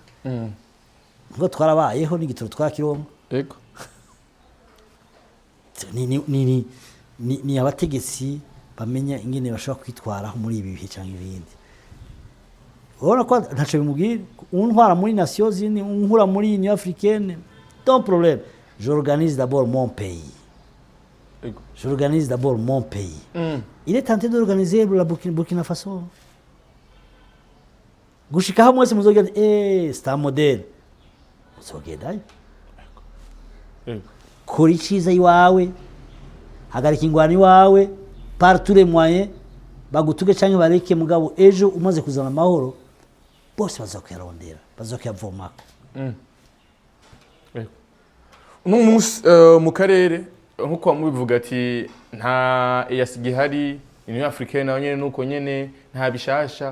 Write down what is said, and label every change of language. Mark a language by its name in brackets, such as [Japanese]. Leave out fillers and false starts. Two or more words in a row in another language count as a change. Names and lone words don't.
[Rundi] Ngo twarabayeho n'igitoro twakironka. Yego. Ni abategetsi bamenya ingene bashobora kwitwaraho muri ibi bihe cyangwa ibindi. Urabona ko ntaco bimubwira untwara muri Nations Unies, unkura muri Union Africaine, [French] ton problème. J'organise d'abord mon pays. J'organise d'abord mon pays. Il est tenté d'organiser la Burkina Faso. [Rundi] Gushikaho mwese muzogenda [French] c'est un modèle. [Rundi] Muzogendayo. Kora iciza iwawe, hagarika ingwani iwawe, [French] par tous les moyens, [Rundi] bagutuge canke bareke mugabo ejo umaze kuzana amahoro, bose bazokuyarondera, bazokuyavomako. Uno munsi mu karere nkuko mubivuga ati nta EAC gihari, Union Africaine nayo nyene nuko nyene nta bishasha.